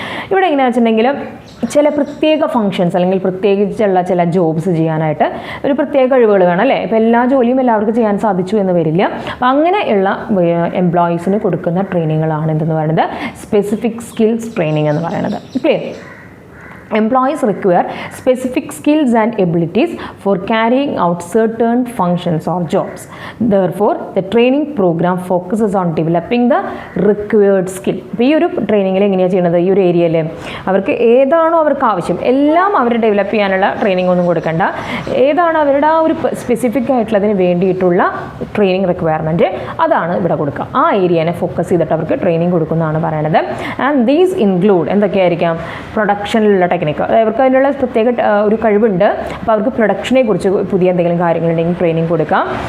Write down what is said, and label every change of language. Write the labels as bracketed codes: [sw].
[ml] ഇവിടെ എങ്ങനെയാണെന്ന് വെച്ചിട്ടുണ്ടെങ്കിൽ ചില പ്രത്യേക ഫങ്ഷൻസ് അല്ലെങ്കിൽ പ്രത്യേകിച്ചുള്ള ചില ജോബ്സ് ചെയ്യാനായിട്ട് ഒരു പ്രത്യേക കഴിവുകൾ വേണം അല്ലേ. ഇപ്പോൾ എല്ലാ ജോലിയും എല്ലാവർക്കും ചെയ്യാൻ സാധിച്ചു എന്ന് വരില്ല. അപ്പോൾ അങ്ങനെയുള്ള എംപ്ലോയീസിന് കൊടുക്കുന്ന ട്രെയിനിങ്ങുകളാണ് എന്തെന്ന് പറയുന്നത്, സ്പെസിഫിക് സ്കിൽസ് ട്രെയിനിങ് എന്ന് പറയുന്നത്. [en] Clear? Employees require specific skills and abilities for carrying out certain functions or jobs. Therefore, the training program focuses on developing the required skill. [ml] അപ്പോൾ ഈ ഒരു ട്രെയിനിങ്ങിൽ എങ്ങനെയാണ് ചെയ്യുന്നത്, ഈ ഒരു ഏരിയയിൽ അവർക്ക് ഏതാണോ അവർക്ക് ആവശ്യം എല്ലാം അവർ ഡെവലപ്പ് ചെയ്യാനുള്ള ട്രെയിനിങ് ഒന്നും കൊടുക്കണ്ട. ഏതാണ് അവരുടെ ആ ഒരു സ്പെസിഫിക് ആയിട്ടുള്ളതിന് വേണ്ടിയിട്ടുള്ള ട്രെയിനിങ് റിക്വയർമെൻറ്റ്, അതാണ് ഇവിടെ കൊടുക്കുക. ആ ഏരിയനെ ഫോക്കസ് ചെയ്തിട്ട് അവർക്ക് ട്രെയിനിങ് കൊടുക്കുന്നതാണ് പറയണത്. [en] and these include [ml] എന്തൊക്കെയായിരിക്കാം, പ്രൊഡക്ഷനിലുള്ള ടെക്നിക്ക്, അവർക്ക് അതിനുള്ള പ്രത്യേക ഒരു കഴിവുണ്ട്, അപ്പോൾ അവർക്ക് പ്രൊഡക്ഷനെ കുറിച്ച് പുതിയ എന്തെങ്കിലും കാര്യങ്ങളുണ്ടെങ്കിൽ ട്രെയിനിങ് കൊടുക്കാം.